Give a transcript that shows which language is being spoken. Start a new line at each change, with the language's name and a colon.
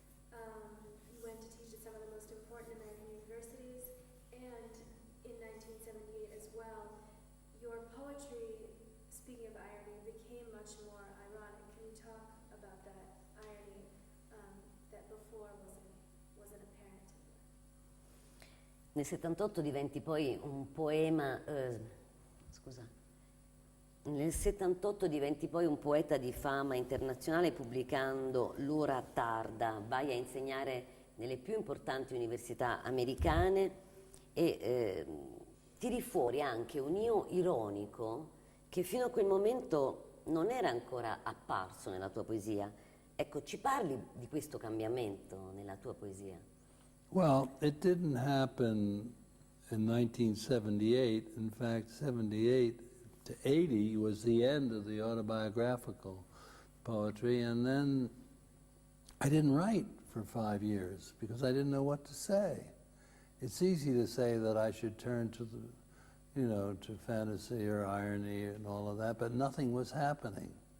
English: You went to teach at some of the most important American universities, and in 1978 as well, your poetry, speaking of irony, became much more ironic. Can you talk about that irony that before wasn't apparent to you?
Italian: Nel 78 diventi poi un poema, nel 78 diventi poi un poeta di fama internazionale pubblicando L'ora tarda, vai a insegnare nelle più importanti università americane e tiri fuori anche un io ironico che fino a quel momento non era ancora apparso nella tua poesia. Ecco, ci parli di questo cambiamento nella tua poesia?
English: Well, it didn't happen in 1978. In fact, 78 to 80 was the end of the autobiographical poetry, and then I didn't write for 5 years because I didn't know what to say. It's easy to say that I should turn to to fantasy or irony and all of that, but nothing was happening.